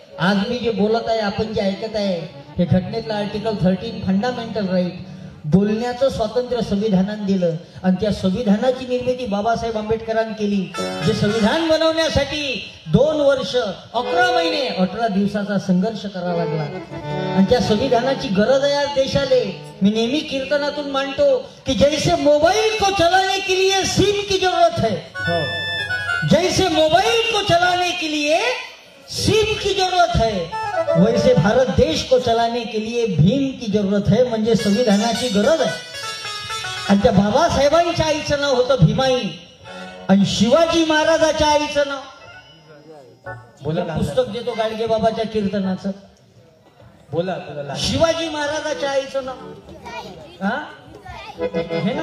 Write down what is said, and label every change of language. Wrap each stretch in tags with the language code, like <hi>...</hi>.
<mr>आज मी जे बोलत आहे, आपण जे ऐकत आहे, हे घटनेतलं आर्टिकल 13 फंडामेंटल राईट, बोलण्याचं स्वातंत्र्य संविधानाने दिलं. आणि त्या संविधानाची निर्मिती बाबासाहेब आंबेडकरांनी केली. जे संविधान बनवण्यासाठी 2 वर्ष 11 महिने 18 दिवसाचा संघर्ष करावा लागला. आणि त्या संविधानाची गरज आहे आज देशाला. मी नेहमी कीर्तनातून मांडतो की</mr> <hi>जैसे मोबाइल को चलाने के लिए सिम की जरूरत है, जैसे मोबाइल को चलाने के लिए सिम की जरूरत है, वैसे भारत देश को चलाने के लिए भीम की जरूरत है.</hi> <mr>म्हणजे संविधानाची गरज आहे. आणि त्या बाबासाहेबांच्या आईचं नाव होतं भीमाई आणि शिवाजी महाराजाच्या आईचं नाव बोला. पुस्तक देतो गाडगे बाबाच्या कीर्तनाचं. बोला बोला. शिवाजी महाराजाच्या आईचं नाव हा हे ना.</mr>